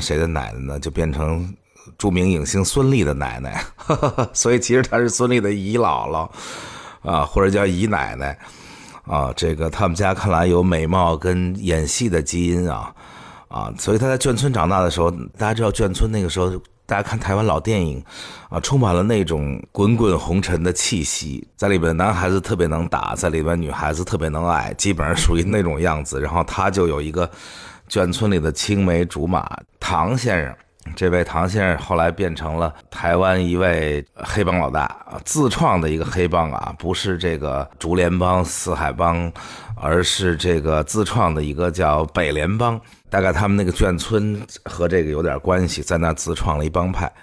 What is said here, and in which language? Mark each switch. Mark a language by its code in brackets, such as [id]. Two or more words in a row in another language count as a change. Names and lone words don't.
[zh] 谁的奶奶呢？就变成著名影星孙俪的奶奶所以其實她是孙俪的姨姥姥或者叫姨奶奶这個他們家看來有美貌跟演戲的基因所以他在眷村長大的時候，大家知道眷村那個時候大家看台灣老電影充滿了那種滾滾紅塵的氣息，在裡邊男孩子特別能打，在裡邊女孩子特別能愛，基本上屬於那種樣子。然後他就有一個眷村裡的青梅竹馬唐先生，这位唐先生後來變成了台灣一位黑幫老大自創的一個黑幫不是這個竹聯幫四海幫，而是這個自創的一個叫北聯幫，大概他們那個眷村和這個有點關係，在那自創了一幫派。